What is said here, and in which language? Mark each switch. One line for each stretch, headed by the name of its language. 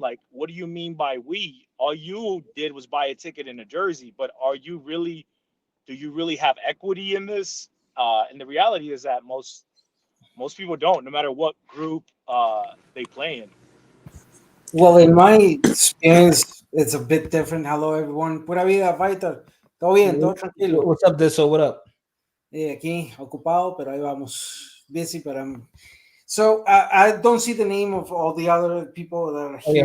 English: Like, what do you mean by we? All you did was buy a ticket and a jersey, but do you really have equity in this? And the reality is that most people don't, no matter what group they play in. Well, in my experience, it's a bit different. Hello, everyone.
Spanish: Pura vida,
English: fighter.
Spanish: Todo bien, todo tranquilo.
English: What's up, Disso? What up?
Spanish: Aquí, ocupado, pero ahí vamos.
English: Busy, but I'm... So, I don't see the name of all the other people that are here.